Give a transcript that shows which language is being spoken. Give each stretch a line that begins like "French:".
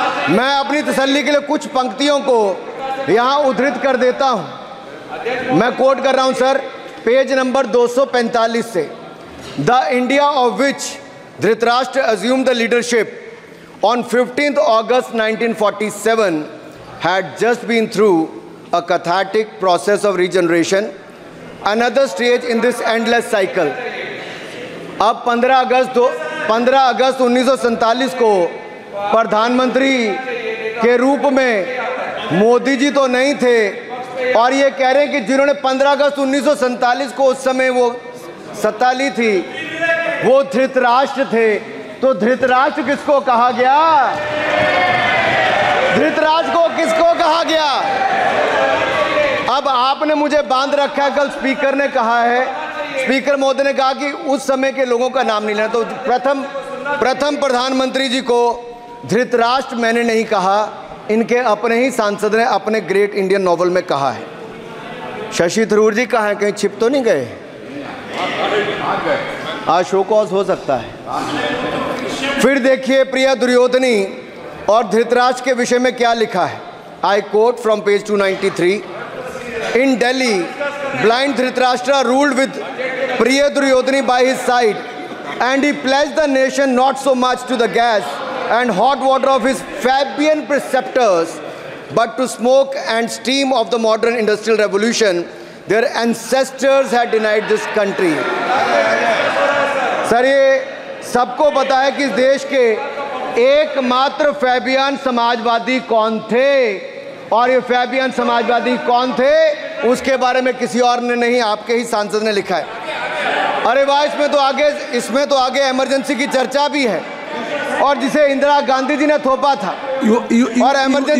Hindi: मैं अपनी तसल्ली के लिए कुछ पंक्तियों को यहाँ उद्धृत कर देता हूँ। मैं कोट कर रहा हूँ सर, पेज नंबर 245 से।
English: The India of which Dhritarashtra assumed the leadership on 15th August 1947 had just been through a cathartic process of regeneration, another stage in this endless cycle.
Hindi: अब 15 अगस्त 1947 को प्रधानमंत्री के रूप में मोदी जी तो नहीं थे, और ये कह रहे हैं कि जिन्होंने 15 अगस्त 1947 को उस समय वो सत्ता ली थी वो धृतराष्ट्र थे। तो धृतराष्ट्र किसको कहा गया? धृतराष्ट्र को किसको कहा गया? अब आपने मुझे बांध रखा है। कल स्पीकर ने कहा है, स्पीकर महोदय ने कहा कि उस समय के लोगों का नाम नहीं लेना। तो प्रथम प्रधानमंत्री जी को धृतराष्ट्र मैंने नहीं कहा, इनके अपने ही सांसद ने अपने ग्रेट इंडियन नॉवल में कहा है। शशि थरूर जी कहाँ हैं? कहीं छिप तो नहीं गए? आज शो कॉज हो सकता है। फिर देखिए प्रिया दुर्योधनी और धृतराष्ट्र के विषय में क्या लिखा है।
English: I quote from page 293। In Delhi blind Dhritarashtra ruled with Priya Duryodhani by his side and he pledged the nation not so much to the gas and hot water of his Fabian preceptors, but to smoke and steam of the modern industrial revolution their ancestors had denied this country.
Hindi: Sir, ये सबको पता है कि इस देश के एकमात्र Fabian Samajwadi कौन थे, और ये फैबियन समाजवादी कौन थे उसके बारे में किसी और ने नहीं, आपके ही सांसद ने लिखा है। अरे वाह, इसमें तो आगे इमरजेंसी की चर्चा भी है, और जिसे इंदिरा गांधी जी ने थोपा था और इमरजेंसी